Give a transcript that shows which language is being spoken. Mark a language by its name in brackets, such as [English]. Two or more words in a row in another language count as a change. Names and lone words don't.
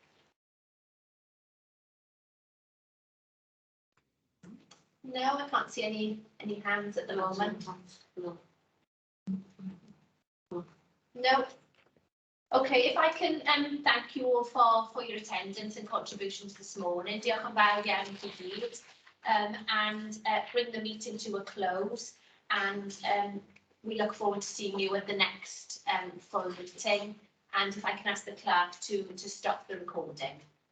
[English] No, I can't see any hands at the moment. No. Okay, if I can thank you all for your attendance and contributions this morning. [Welsh] Diolch yn fawr iawn i chi gyd. [English] and bring the meeting to a close. And we look forward to seeing you at the next full meeting. And if I can ask the clerk to stop the recording.